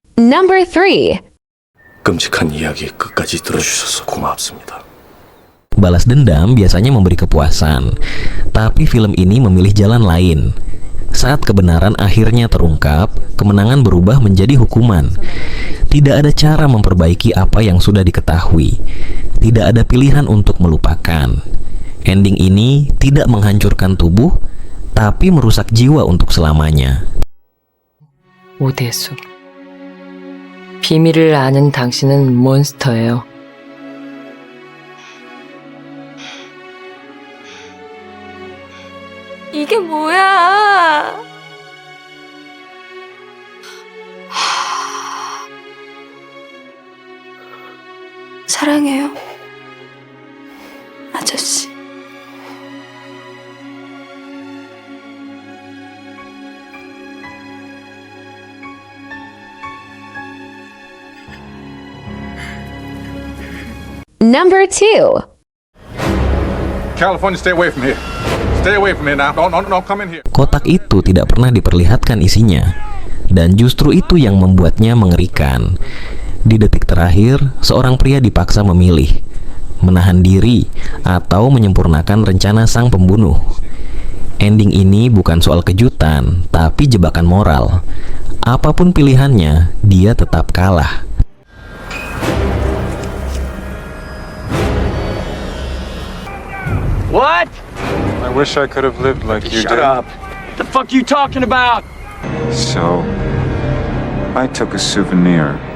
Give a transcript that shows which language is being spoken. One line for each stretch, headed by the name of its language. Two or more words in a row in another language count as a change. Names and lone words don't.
English: Number 3.
Korean: 끔찍한 이야기 끝까지 들어주셔서 고맙습니다.
Indonesian: Balas dendam biasanya memberi kepuasan, tapi film ini memilih jalan lain. Saat kebenaran akhirnya terungkap, kemenangan berubah menjadi hukuman. Tidak ada cara memperbaiki apa yang sudah diketahui. Tidak ada pilihan untuk melupakan. Ending ini tidak menghancurkan tubuh, tapi merusak jiwa untuk selamanya.
Korean: 오대수. 비밀을 아는 당신은 몬스터예요. 이게 뭐야? 사랑해요, 아저씨.
English: Number 2. California, stay away from here. Stay away from here now. Don't come in here.
Indonesian: Kotak itu tidak pernah diperlihatkan isinya, dan justru itu yang membuatnya mengerikan. Di detik terakhir, seorang pria dipaksa memilih, menahan diri, atau menyempurnakan rencana sang pembunuh. Ending ini bukan soal kejutan, tapi jebakan moral. Apapun pilihannya, dia tetap kalah.
English: What? I wish I could have lived like you Shut did. up. What the fuck you talking about? So, I took a souvenir.